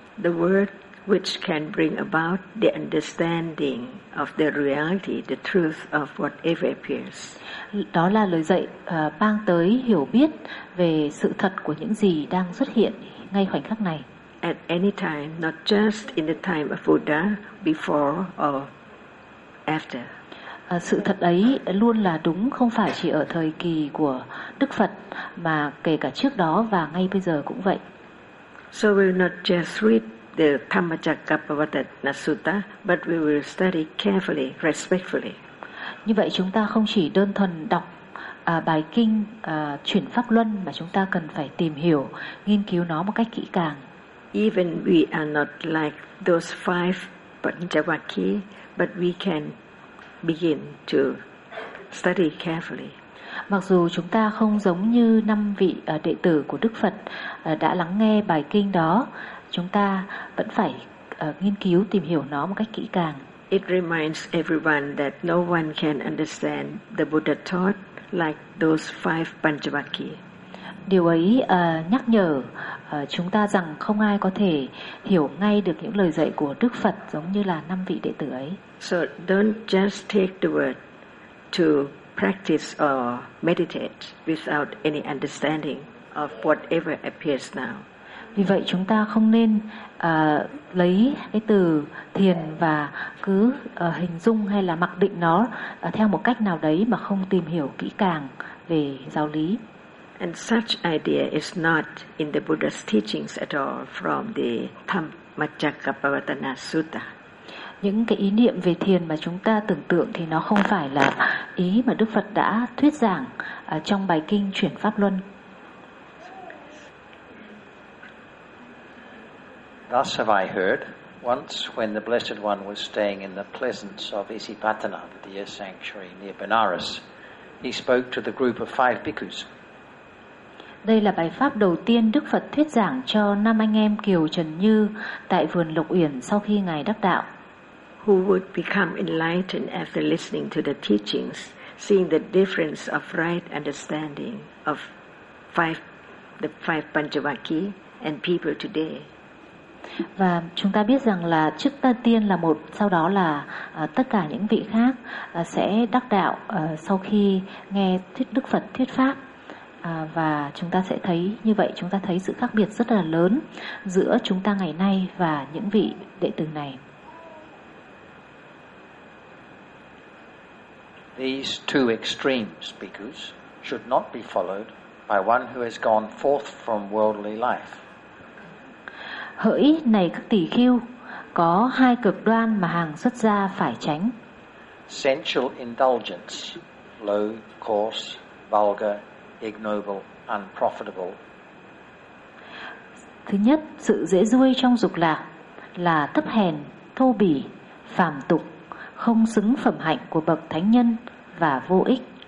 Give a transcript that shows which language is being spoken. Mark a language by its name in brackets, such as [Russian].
[English] The word which can bring about the understanding of the reality, the truth of whatever appears. [Vietnamese] Đó là lời dạy mang tới hiểu biết về sự thật của những gì đang xuất hiện ngay khoảnh khắc này. [English] At any time, not just in the time of Buddha, before or after. [Vietnamese] Sự thật ấy luôn là đúng, không phải chỉ ở thời kỳ của Đức Phật mà kể cả trước đó và ngay bây giờ cũng vậy. [English] So we will not just read the Dhammacakkappavattana Sutta, but we will study carefully, respectfully. [Vietnamese] Như vậy chúng ta không chỉ đơn thuần đọc bài kinh chuyển pháp luân mà chúng ta cần phải tìm hiểu, nghiên cứu nó một cách kỹ càng. [English] Even we are not like those five Panchavaki, but we can begin to study carefully. [Vietnamese] Mặc dù chúng ta không giống như năm vị đệ tử của Đức Phật đã lắng nghe bài kinh đó, chúng ta vẫn phải nghiên cứu tìm hiểu nó một cách kỹ càng. [English] It reminds everyone that no one can understand the Buddha taught like those five Panchavaki. [Vietnamese] Điều ấy nhắc nhở chúng ta rằng không ai có thể hiểu ngay được những lời dạy của Đức Phật giống như là năm vị đệ tử ấy. [English] So don't just take the word to practice or meditate without any understanding of whatever appears now. [Vietnamese] Vì vậy chúng ta không nên lấy cái từ thiền và cứ hình dung hay là mặc định nó theo một cách nào đấy mà không tìm hiểu kỹ càng về giáo lý. [English] And such idea is not in the Buddha's teachings at all from the Dhammacakkappavattana Sutta. [Vietnamese] Những cái ý niệm về thiền mà chúng ta tưởng tượng thì nó không phải là ý mà Đức Phật đã thuyết giảng trong bài kinh chuyển pháp luân. [English] Thus have I heard once when the Blessed One was staying in the presence of Isipatana, the deer sanctuary near Benares, he spoke to the group of five bhikkhus. [Vietnamese] Đây là bài pháp đầu tiên Đức Phật thuyết giảng cho năm anh em Kiều Trần Như tại vườn Lộc Uyển sau khi ngài đắc đạo. [English] Who would become enlightened after listening to the teachings, seeing the difference of right understanding of the five Panchavaki and people today. [Vietnamese] Và chúng ta biết rằng là trước tiên là một, sau đó là tất cả những vị khác sẽ đắc đạo sau khi nghe thuyết Đức Phật thuyết pháp. Và chúng ta sẽ thấy như vậy, chúng ta thấy sự khác biệt rất là lớn giữa chúng ta ngày nay và những vị đệ tử này. [English] These two extreme speakers should not be followed by one who has gone forth from worldly life. [Vietnamese] Hỡi này các tỳ khưu, có hai cực đoan mà hàng xuất gia phải tránh. [English] Sensual indulgence, low, coarse, vulgar, ignoble, unprofitable. [Vietnamese] Thứ nhất, sự dễ duôi trong dục lạc là thấp hèn, thô bỉ, phàm tục, không xứng phẩm hạnh của bậc thánh nhân và vô ích.